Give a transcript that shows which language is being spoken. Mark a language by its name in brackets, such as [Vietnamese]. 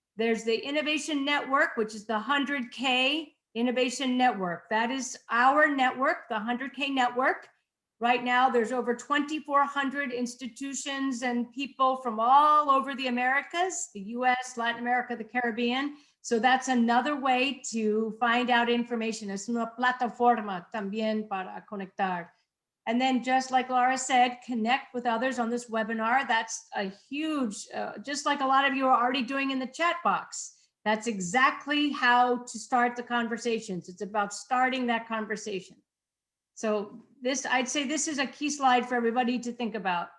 [English] There's the Innovation Network, which is the 100K Innovation Network. That is our network, the 100K network. Right now, there's over 2,400 institutions and people from all over the Americas, the US, Latin America, the Caribbean. So that's another way to find out information. [Spanish] Es una plataforma también para conectar. [English] And then just like Laura said, connect with others on this webinar. That's a huge, just like a lot of you are already doing in the chat box. That's exactly how to start the conversations. It's about starting that conversation. So I'd say this is a key slide for everybody to think about.